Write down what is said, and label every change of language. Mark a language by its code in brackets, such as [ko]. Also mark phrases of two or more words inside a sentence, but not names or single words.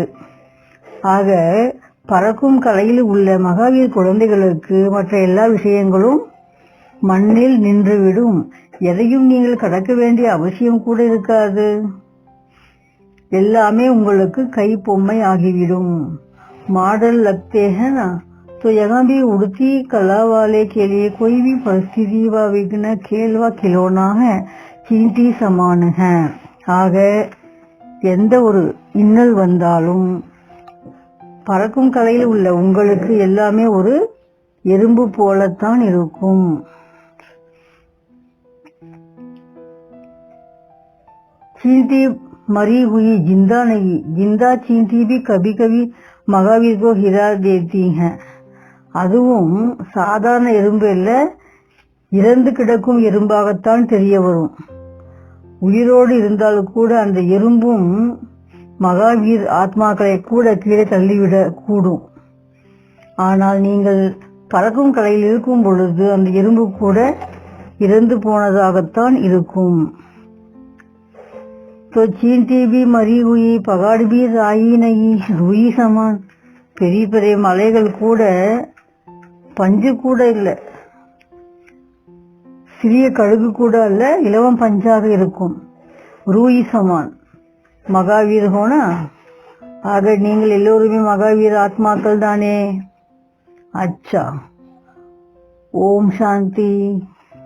[ta] ஆக பறக்கும் கலையில் உள்ள மகாவீர் குழந்தைகளுக்கு மற்ற எல்லா விஷயங்களும் மண்ணில் நின்றுவிடும். எதையும் நீங்கள் கடக்க வேண்டிய அவசியம் கூட இருக்காது, எல்லாமே உங்களுக்கு கை பொம்மை ஆகிவிடும். [hi] மாடல் लगते हैं ना. तो यहाँ भी उड़ती कला वाले के लिए कोई भी परिस्थिति व विघ्न खेल व खिलौना है, चींटी समान है. [ta] ஆக எந்த ஒரு இன்னல் வந்தாலும் பறக்கும் கலையில் உள்ள உங்களுக்கு எல்லாமே ஒரு எறும்பு போலத்தான் இருக்கும். [hi] चींटी मरी हुई जिंदा नहीं, जिंदा चींटी भी कभी कभी महावीर को हिला देती हैं. [ta] அதுவும் சாதாரண எறும்பு இல்ல, இறந்து கிடக்கும் எறும்பாகத்தான் தெரிய வரும். உயிரோடு இருந்தால் கூட அந்த எறும்பும் மகாவீர் ஆத்மாக்களை கூட கீழே தள்ளிவிட கூடும். ஆனால் நீங்கள் பறக்கும் கலையில் இருக்கும் பொழுது அந்த எறும்பு கூட இறந்து போனதாகத்தான் இருக்கும். [hi] तो चींटी भी मरी हुई, पहाड़ भी राई नहीं, रूई समान. [ta] பெரிய பெரிய மலைகள் கூட பஞ்சு கூட இல்லை, சிறிய கழுகு கூட அல்ல, இலவம் பஞ்சாக இருக்கும். [hi] रूई समान महावीर होना. [ta] ஆக நீங்கள் எல்லோருமே மகாவீர் ஆத்மாக்கள் தானே. [hi] अच्छा, ओम शांति.